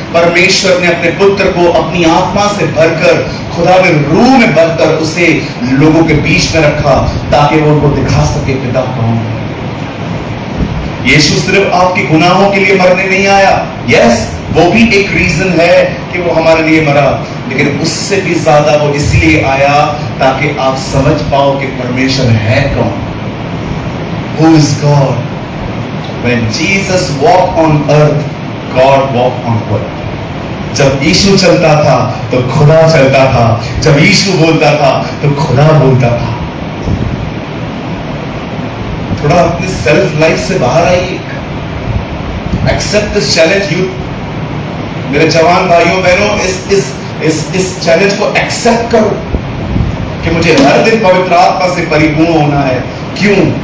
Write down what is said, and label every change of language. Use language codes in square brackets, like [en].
[hi] परमेश्वर ने अपने पुत्र को अपनी आत्मा से भरकर, खुदा में रूह में भरकर उसे लोगों के बीच में रखा ताकि वो उनको दिखा सके पिता कौन है। यीशु सिर्फ आपके गुनाहों के लिए मरने नहीं आया। यस, वो भी एक रीजन है कि वो हमारे लिए मरा, लेकिन उससे भी ज्यादा वो इसलिए आया ताकि आप समझ पाओ कि परमेश्वर है कौन। [en] Who is God? When Jesus walked on earth, God walked on earth. [hi] जब यीशु चलता था तो खुदा चलता था, जब यीशु बोलता था तो खुदा बोलता था। थोड़ा अपने सेल्फ लाइफ से बाहर आइए। Accept this challenge youth. मेरे जवान भाइयों बहनों, इस चैलेंज को एक्सेप्ट करो कि मुझे हर दिन पवित्र आत्मा से परिपूर्ण होना है। क्यों?